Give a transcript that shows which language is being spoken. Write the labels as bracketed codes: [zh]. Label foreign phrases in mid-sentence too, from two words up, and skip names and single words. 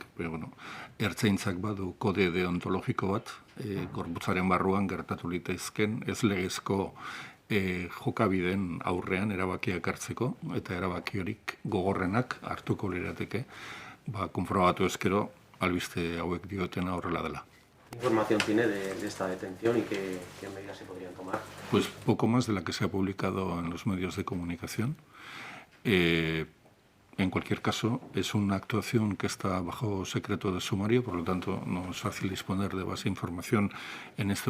[eu] Bueno, ertzaintzak badu kode deontologiko bat, gorputzaren barruan gertatu litezken, ez legezko jokabideen aurrean erabakiak hartzeko, eta erabaki horik gogorrenak hartuko lirateke, konprobatu ezkero, albiste hauek diotena horrela dela. [es] ¿Qué información tiene de esta detención y qué medidas se podrían tomar? Pues poco más de la que se ha publicado en los medios de comunicación. En cualquier caso, es una actuación que está bajo secreto de sumario, por lo tanto no es fácil disponer de base información en este